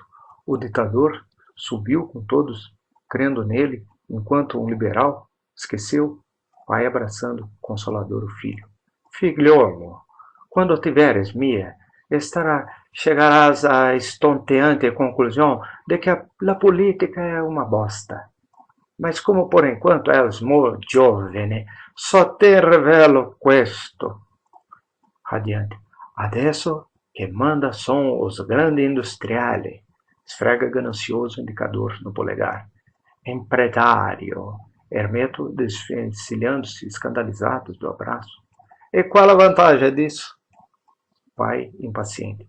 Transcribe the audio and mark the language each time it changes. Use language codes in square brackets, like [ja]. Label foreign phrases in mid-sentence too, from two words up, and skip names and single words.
[pt] O ditador subiu com todos, crendo nele, enquanto um liberal esqueceu, pai abraçando consolador o filho. Figliolo, quando tiveres mia, chegarás à estonteante conclusão de que a política é uma bosta. Mas como por enquanto és [it] molto giovane, [pt] só te revelo questo. Radiante. Adesso que manda são os grandes industriali. Esfrega ganancioso indicador no polegar. Empresário. Hermeto desvencilhando-se, escandalizado do abraço. E qual a vantagem disso? Pai, impaciente.